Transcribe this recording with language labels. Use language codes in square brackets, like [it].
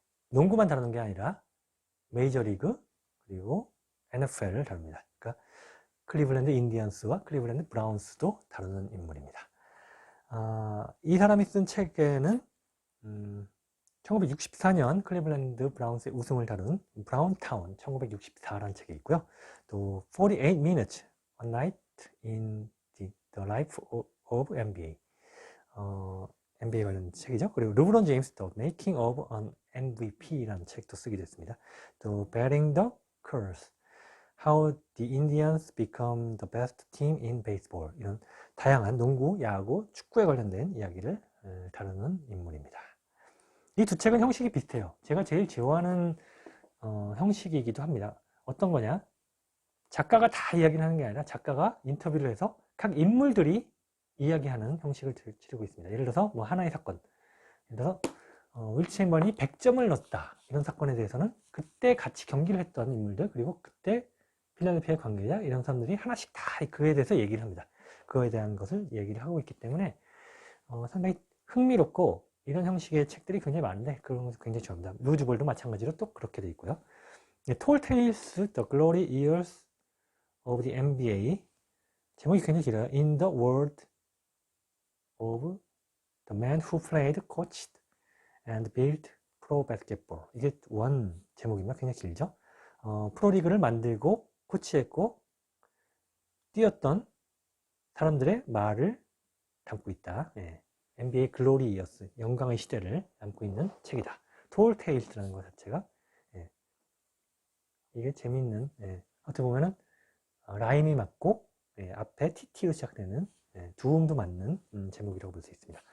[ko] 농구만 다루는 게 아니라 메이저리그 그리고 NFL을 다룹니다. 그러니까 클리블랜드 인디언스와 클리블랜드 브라운스도 다루는 인물입니다. 이 사람이 쓴 책에는 1964년 클리블랜드 브라운스의 우승을 다룬 브라운타운 1964라는 책이 있고요. 또 48 Minutes, A Night in the Life of NBA NBA 관련 책이죠. 그리고 르브론 제임스 The Making of an MVP라는 책도 쓰게 됐습니다. 또 Bearing the Curse, How the Indians Become the Best Team in Baseball, 이런 다양한 농구, 야구, 축구에 관련된 이야기를 다루는 인물입니다. 이 두 책은 형식이 비슷해요. 제가 제일 좋아하는 형식이기도 합니다. 어떤 거냐? 작가가 다 이야기를 하는 게 아니라 작가가 인터뷰를 해서 각 인물들이 이야기하는 형식을 치르고 있습니다. 예를 들어서 뭐 하나의 사건, 예를 들어서 윌 체인버런이 100점을 넣었다, 이런 사건에 대해서는 그때 같이 경기를 했던 인물들, 그리고 그때 필라델피아 관계자, 이런 사람들이 하나씩 다 그에 대해서 얘기를 합니다. 그거에 대한 것을 얘기를 하고 있기 때문에 상당히 흥미롭고, 이런 형식의 책들이 굉장히 많은데 그런 것을 굉장히 좋아합니다. 루즈볼도 마찬가지로 또 그렇게 되어 있고요. 톨 테일스 The Glory Years of the NBA, 제목이 굉장히 길어요. [en] In the World of the Man Who Played, Coached and Built Pro Basketball. [ko] 이게 원 제목입니다. 굉장히 길죠. 프로리그를 만들고 코치했고 뛰었던 사람들의 말을 담고 있다. NBA 글로리 이어스, 영광의 시대를 담고 있는 책이다. 톨 테일스라는 것 자체가 이게 재밌는, 어떻게 보면은 라임이 맞고 앞에 TT로 시작되는 두음도 맞는 제목이라고 볼 수 있습니다.